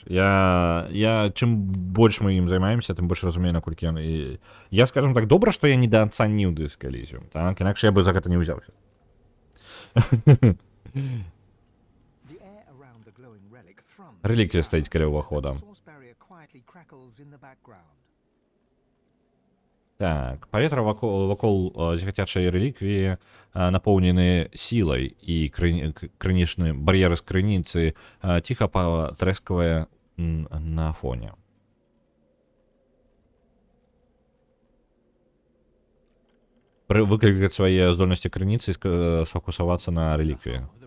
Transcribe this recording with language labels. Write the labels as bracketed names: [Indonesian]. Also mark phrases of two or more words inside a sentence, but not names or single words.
[Belarusian] Я чым больш мы ім займаемся, тым больш разумею, наколькі яно. Я, [Russian] скажем так, [Belarusian] добра, што я недаацаніў Disco Elysium, так? Інакш я бы за гэта не ўзяўся. Реліквія стаіць каля ўвахода. [English] faintly crackles in the background. [Belarusian] Так, паветра вакол зіхацячай рэліквіі напоўнены сілай, і крынічны бар'ер з крыніцы ціха патрэскавае на фоне. Выклікаць свае здольнасці крыніцы і сфокусавацца на рэліквіі.